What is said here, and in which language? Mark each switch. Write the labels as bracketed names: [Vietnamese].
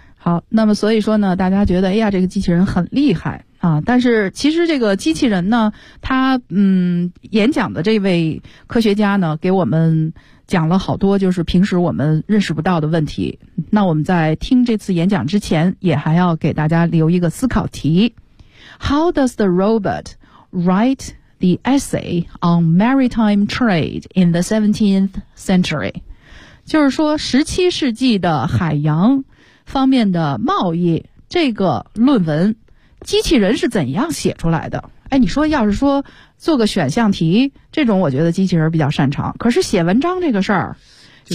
[Chinese] 好，那么所以说呢，大家觉得哎呀，这个机器人很厉害。啊，但是其实这个机器人呢，他演讲的这位科学家呢，给我们讲了好多就是平时我们认识不到的问题。那我们在听这次演讲之前，也还要给大家留一个思考题。 [English] How does the robot write the essay on maritime trade in the 17th century? [Chinese] 就是说，17世纪的海洋方面的贸易，这个论文机器人是怎样写出来的。哎，你说要是说做个选项题这种，我觉得机器人比较擅长，可是写文章这个事儿、就是、